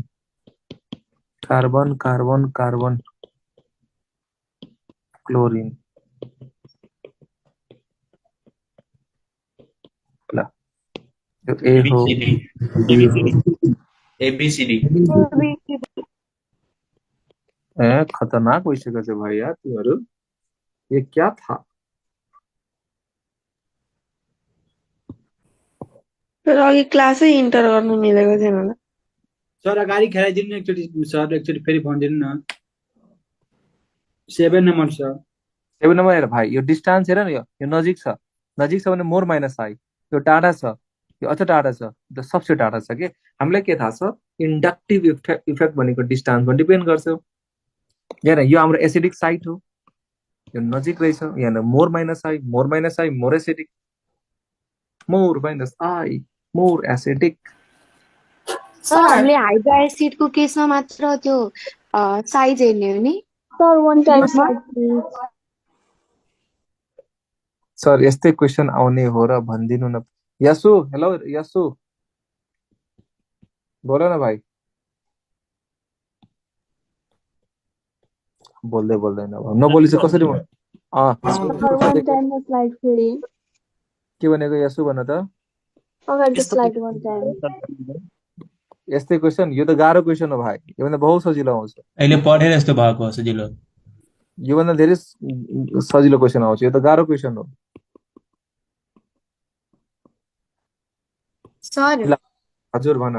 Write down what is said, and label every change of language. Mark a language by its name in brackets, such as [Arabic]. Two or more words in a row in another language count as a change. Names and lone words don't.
[Nepali] कार्बन कार्बन कार्बन क्लोरिन ल यो ए हो ABCD ए खतरनाक भइसकेको छ भाइ यार तिमीहरू [Hindi] ये क्या था [Nepali] तर अघि क्लासै इन्टर गर्नु मिलेको थिएन होला। सर अगाडि खेलाइदिनु न एकचोटि सर एकचोटि फेरि भनिदिनु न 7 नम्बर सर 7 नम्बर हेर भाइ यो डिस्टेन्स हेर न यो नजिक छ भने [English] more minus I [Nepali] यो टाढा छ यो अझ टाढा छ त्यो सबसे टाढा छ के हामीलाई के थाहा छ [English] inductive effect [Nepali] भनेको डिस्टेन्समा डिपेन्ड गर्छ यहाँ यो हाम्रो [English] acidic site [Nepali] हो यो नजिक रहेछ यहाँ [English] more minus I more acidic more minus I more acidic [Nepali] सर हामीले हाइड्रो एसिडको केसमा मात्र त्यो साइज हेर्ने हो नि [English] सर one time slide please. सर यस्तै क्वेसन आउने हो र भनिदिनु न यसु हेलो यसु बोल न भाइ बोल्दैन नबोली चाहिँ कसरी Sir one time slide फेरि के भनेको यसु भन त अगाडि slide one time. [Nepali] यस्तै क्वेसन यो त गाह्रो क्वेसन हो भाइ योभन्दा बहुत सजिलो आउँछ अहिले पढेर यस्तो भएको हो सजिलो योभन्दा धेरै सजिलो क्वेसन आउँछ यो त गाह्रो क्वेसन हो सर हजुर भन